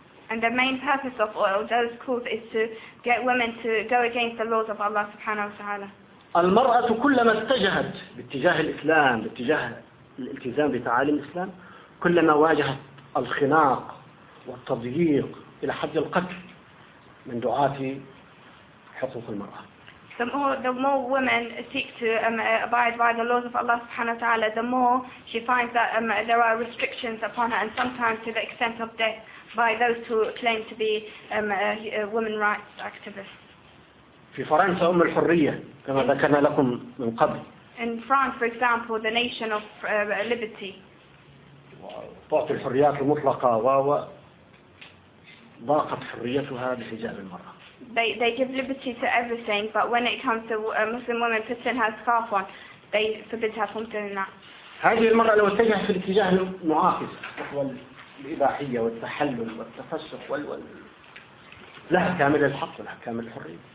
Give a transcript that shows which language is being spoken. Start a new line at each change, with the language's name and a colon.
English: And the main purpose of all those calls is to get women to go against the laws of Allah
Arabic: subhanahu wa ta'ala. المرأة كلما اتجهت باتجاه الإسلام باتجاه الالتزام بتعاليم الإسلام كلما واجهت الخناق والتضييق إلى حد القتل من دعاة حقوق المرأة.
English: The more women seek to abide by the laws of Allah
Arabic: subhanahu wa ta'ala,
English: the more she finds that there are restrictions upon her and sometimes to the extent of death by those who claim to be women rights activists.
Arabic: في فرنسا أم الحرية كما ذكرنا لكم من قبل.
English: In France, for example, the nation of liberty.
Arabic: تعطي الحريات المطلقة و ضاقت حريتها بحجاب المرأة.
English: They give liberty to everything, but when it comes to a Muslim woman putting her scarf on, they forbid her from doing that.
Arabic: هذه المرأة لو اتجهت في الاتجاه المعاكس وهو الإباحية والتحلل والتفسخ والول لها كامل الحق ولها كامل الحرية.